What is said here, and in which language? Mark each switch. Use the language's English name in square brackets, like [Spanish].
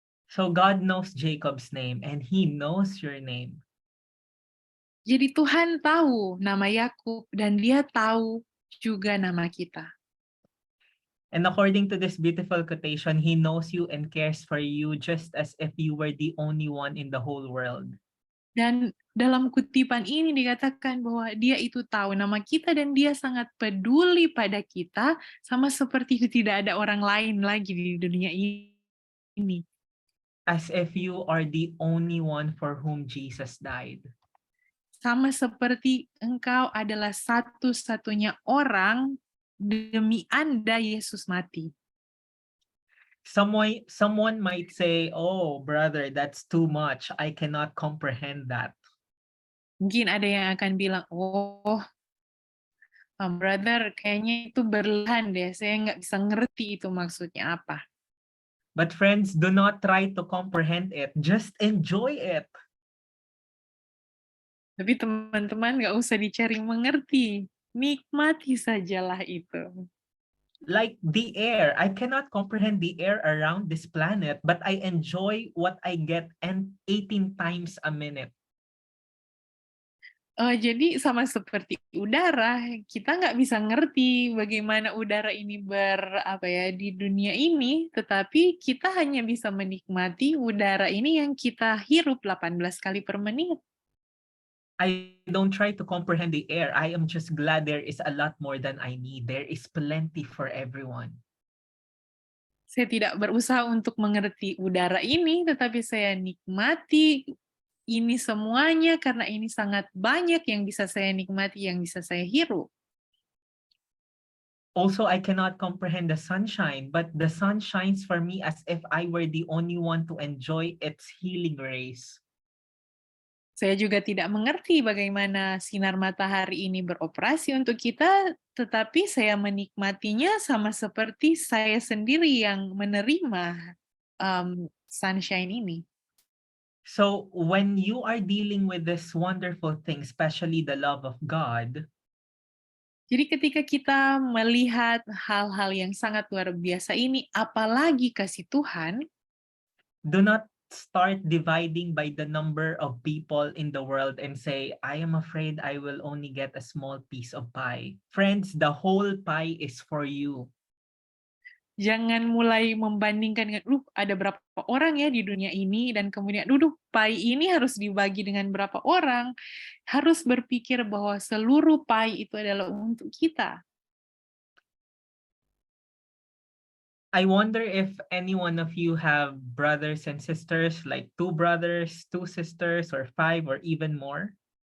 [English] So God knows Jacob's name and he knows your name. [Indonesian] Jadi Tuhan tahu nama Yakub dan dia tahu juga nama kita. [English] And according to this beautiful quotation, he knows you and cares for you just as if you were the only one in the whole world. [Indonesian] Dan dalam kutipan ini dikatakan bahwa dia itu tahu nama kita dan dia sangat peduli pada kita, sama seperti tidak ada orang lain lagi di dunia ini. [English] As if you are the only one for whom Jesus died. [Indonesian] Sama seperti engkau adalah satu-satunya orang demi Anda Yesus mati. [English] Someone might say, oh, brother, that's too much. I cannot comprehend that. [Indonesian] Mungkin ada yang akan bilang, oh, brother, kayaknya itu berlebihan deh. Saya nggak bisa ngerti itu maksudnya apa. [English] But friends, do not try to comprehend it. Just enjoy it. [Indonesian] Tapi teman-teman nggak usah dicari mengerti. Nikmati sajalah itu. [English] Like the air, I cannot comprehend the air around this planet, but I enjoy what I get and 18 times a minute. [Indonesian] Jadi sama seperti udara, kita nggak bisa ngerti bagaimana udara ini di dunia ini, tetapi kita hanya bisa menikmati udara ini yang kita hirup 18 kali per menit. [English] I don't try to comprehend the air. I am just glad there is a lot more than I need. There is plenty for everyone. [Indonesian] Saya tidak berusaha untuk mengerti udara ini, tetapi saya nikmati ini semuanya karena ini sangat banyak yang bisa saya nikmati, yang bisa saya hirup. [English] Also, I cannot comprehend the sunshine, but the sun shines for me as if I were the only one to enjoy its healing rays. [Indonesian] Saya juga tidak mengerti bagaimana sinar matahari ini beroperasi untuk kita, tetapi saya menikmatinya sama seperti saya sendiri yang menerima sunshine ini. [English] So when you are dealing with this wonderful thing, especially the love of God, [Indonesian] Jadi ketika kita melihat hal-hal yang sangat luar biasa ini, apalagi kasih Tuhan, [English] do not start dividing by the number of people in the world and say, I am afraid I will only get a small piece of pie. Friends, the whole pie is for you. [Indonesian] jangan mulai membandingkan dengan, ada berapa orang ya di dunia ini, dan kemudian, pie ini harus dibagi dengan berapa orang. Harus berpikir bahwa seluruh pie itu adalah untuk kita. [English] I wonder if any one of you have brothers and sisters, like 2 brothers, 2 sisters, or 5, or even more.